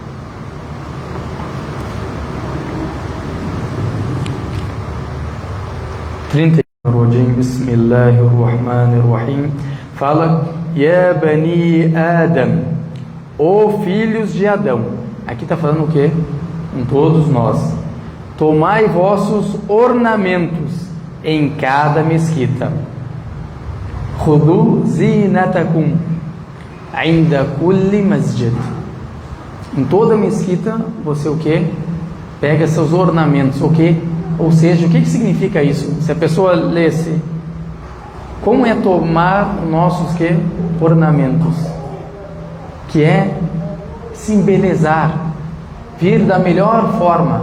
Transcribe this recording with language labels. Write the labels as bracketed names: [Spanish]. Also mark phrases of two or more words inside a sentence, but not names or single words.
[Arabic] Bismillahirrahmanirrahim. [Portuguese] Fala: [Arabic] يا بني آدم, [Portuguese] ó filhos de Adão. Aqui está falando o que? Com todos nós. Tomai vossos ornamentos em cada mesquita. [Arabic] خذوا زينتكم عند كل مسجد. [Portuguese] Em toda mesquita, você o que? Pega seus ornamentos, o que? Ou seja, o que significa isso? Se a pessoa lesse, como é tomar nossos que? Ornamentos, que é se embelezar, vir da melhor forma.